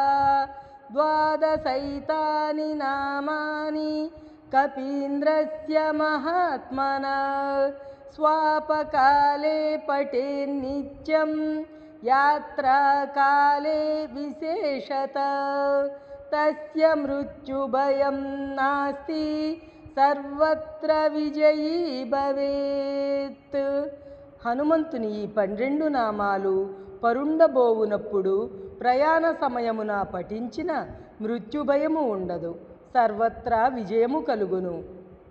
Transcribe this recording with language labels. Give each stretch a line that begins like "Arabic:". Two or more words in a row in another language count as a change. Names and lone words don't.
Sanskrit: द्वादशैतानि नामानि कपीन्द्रस्य महात्मना स्वापकाले पठेन्नित्यं यात्राकाले विशेषतः तस्य मृत्युभयं नास्ति सर्वत्र विजयी भवेत्।
Telugu: హనుమంతుని ఈ 12 నామాలు పరుండబోవునప్పుడు ప్రయాణ సమయమున పఠించిన మృత్యుభయము ఉండదు, సర్వత్రా విజయము కలుగును.